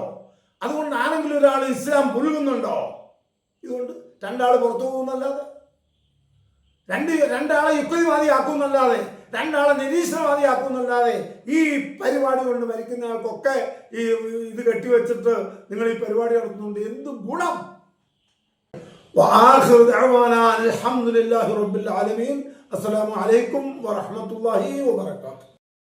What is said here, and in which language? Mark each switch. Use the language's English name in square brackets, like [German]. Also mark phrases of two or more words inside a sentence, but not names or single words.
[Malayalam] അതുകൊണ്ട് ആരെങ്കിലും ഒരാൾ ഇസ്ലാം പുലുകുന്നുണ്ടോ? ഇതുകൊണ്ട് രണ്ടാൾ പുറത്തു പോകുന്നല്ലാതെ, രണ്ടാളെ യുക്തിവാദിയാക്കുന്നല്ലാതെ, രണ്ടാളെ നിരീശ്വരവാദിയാക്കുന്നല്ലാതെ ഈ പരിപാടി കൊണ്ട് മരിക്കുന്ന ആൾക്കൊക്കെ ഈ ഇത് കെട്ടിവെച്ചിട്ട് നിങ്ങൾ ഈ പരിപാടി നടത്തുന്നുണ്ട് എന്ത് ഗുണം? [Arabic] وآخر دعوانا الحمد لله رب العالمين. السلام عليكم ورحمة الله وبركاته.